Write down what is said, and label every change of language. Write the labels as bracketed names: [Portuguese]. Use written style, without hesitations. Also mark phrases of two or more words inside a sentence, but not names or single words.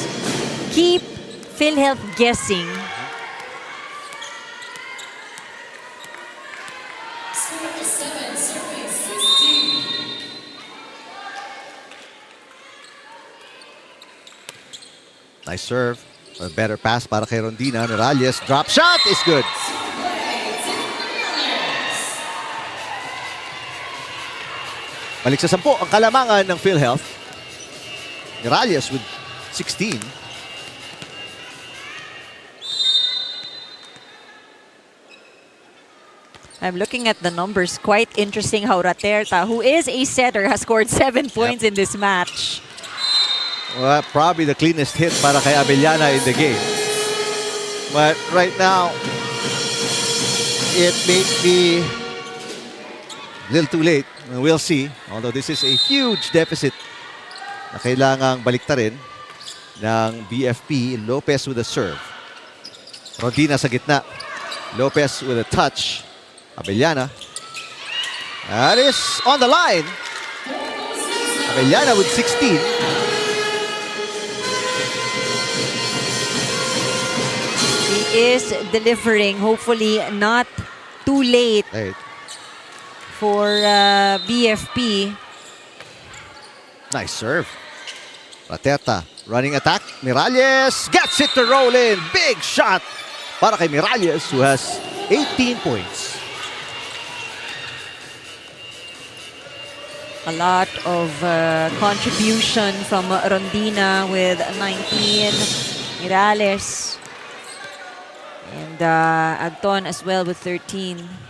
[English] Keep PhilHealth guessing. Nice serve. A better pass [Filipino] para kay [English] Rondina. Norales. Drop shot is good. [Filipino] Balik sa 10 ang kalamangan ng PhilHealth. [English] Norales with 16. I'm looking at the numbers. Quite interesting how Raterta, who is a setter, has scored 7 points in this match. Well, probably the cleanest hit [Filipino] para kay [English] Abellana in the game. But right now, it may be a little too late. We'll see. Although this is a huge deficit [Filipino] na kailangang baliktarin ng BFP. [English] Lopez with a serve. [Filipino] Rodina sa gitna. [English] Lopez with a touch. Abellana. That is on the line. Abellana with 16. He is delivering, hopefully not too late Hey, for BFP. nice serve. Rateta running attack. Miralles gets it to roll in. Big shot [Filipino] para kay [English] Miralles who has 18 points. A lot of contribution from Rondina with 19. Miralles. And Agton as well with 13.